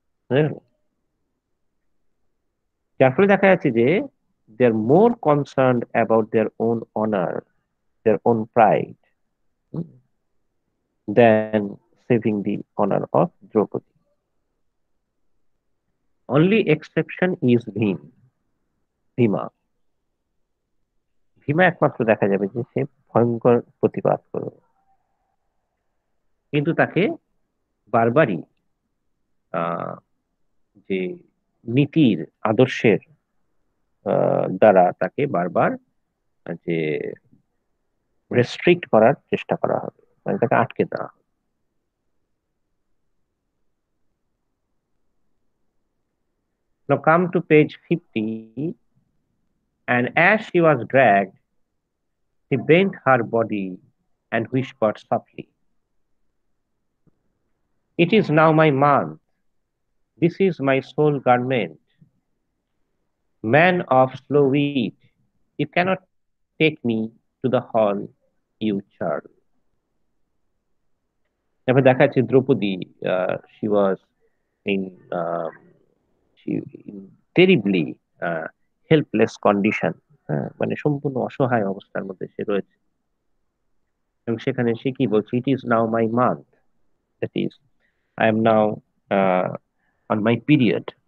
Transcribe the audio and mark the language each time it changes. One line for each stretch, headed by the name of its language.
Bangla: বুঝলেন? যার ফলে দেখা যাচ্ছে যে
English: They are more concerned about their own honour, their own pride, than saving the honor of Draupadi. Only exception is Bhima.
Bangla: Bhima একমাত্র দেখা যাবে যে সে ভয়ঙ্কর প্রতিবাদ করবে, কিন্তু তাকে বারবারই আহ, যে নীতির আদর্শের দ্বারা তাকে বারবার যে রেস্ট্রিক্ট করার চেষ্টা করা হবে, মানে তাকে আটকে দেওয়া হবে।
English: Now come to page 50, and as she was dragged, she bent her body and whispered softly, "It is now my month. This is my sole garment. Man of slow wit, you cannot take me to the hall, you churl."
Bangla: তারপরে দেখা যাচ্ছে Draupadi,
English: she was in um, she in terribly helpless condition,
Bangla: মানে সম্পূর্ণ অসহায় অবস্থার মধ্যে সে রয়েছে। এবং সেখানে সে কি বলছে?
English: It is now my month, that is I am now on my period.